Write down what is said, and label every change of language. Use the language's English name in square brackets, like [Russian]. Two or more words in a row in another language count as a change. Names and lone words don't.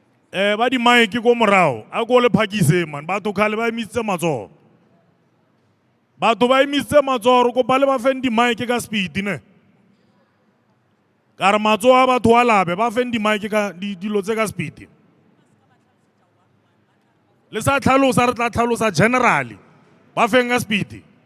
[Southern Sotho] Ba di mic ko morao, a ko le phakise man, batho khale ba emisitse matsoho. Batho ba emisitse matsoho, ko ba le ba feng di mic ka speed ne. Ka re matsoho a batho a labe, ba feng di mic ka dilo tse ka speed. Le sa tlhalosa re tla tlhalosa generally, ba feng ka speed.